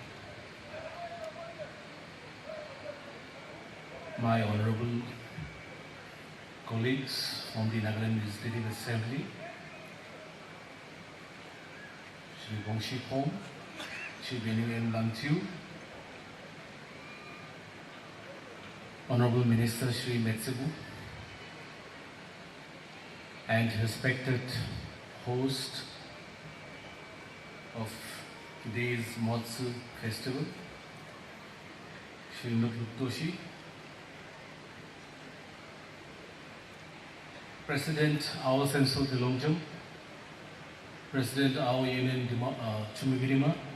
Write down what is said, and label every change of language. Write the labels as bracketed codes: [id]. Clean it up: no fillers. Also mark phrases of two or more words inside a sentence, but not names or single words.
[en] my honorable colleagues from the Nagaland Legislative Assembly, Shri Bongshi Khom, Shri Beningin Lamtiu, Honorable Minister Shri Metsubu, and respected host of today's Motsu festival, Shri Toshi, President Ao Senso Delongjam, President Ao Union Chumigirima,